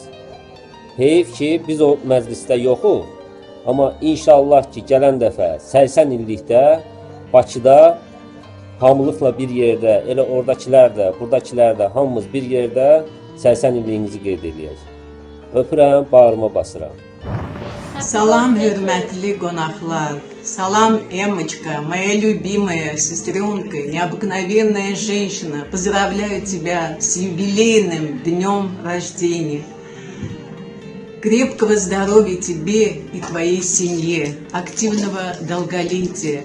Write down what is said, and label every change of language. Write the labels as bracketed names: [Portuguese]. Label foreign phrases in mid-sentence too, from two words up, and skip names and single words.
[Azerbaijani] Heyf ki, biz o məclisdə yoxuq, amma inşallah ki, gələn dəfə 80 illikdə Bakıda hamılıqla bir yerdə, elə oradakılar da, buradakılar da, hamımız bir yerdə 80 illiyinizi qeyd edəcəyik. Öpürəm, bağrıma basıram. Salam, hürmetli qonaqlar. Salam, [Russian] Эммочка, моя любимая сестренка, необыкновенная женщина. Поздравляю тебя с юбилейным днем рождения. Крепкого здоровья тебе и твоей семье, активного долголетия.